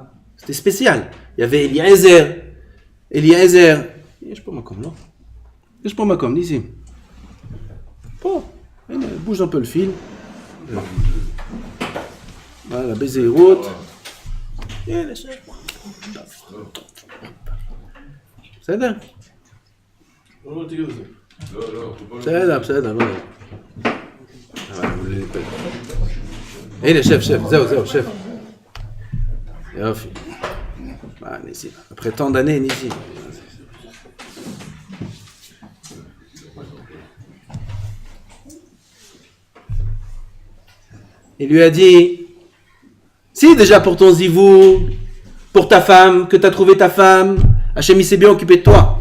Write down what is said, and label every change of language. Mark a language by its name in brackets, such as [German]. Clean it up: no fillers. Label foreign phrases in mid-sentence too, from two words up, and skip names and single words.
[French] C'était spécial. Il y avait Eliezer. Je peux m'accommoder là. Je peux m'accommoder ici. Bon, bouge un peu le fil. Voilà, baiser les routes. C'est là. [Hebrew] בסדר, לא. הנה, שב, זהו, שב. [French] Après tant d'années, Nissim. Il lui a dit, si déjà pour ton zivou, pour ta femme, que tu as trouvé ta femme, Hachem il s'est bien occupé de toi.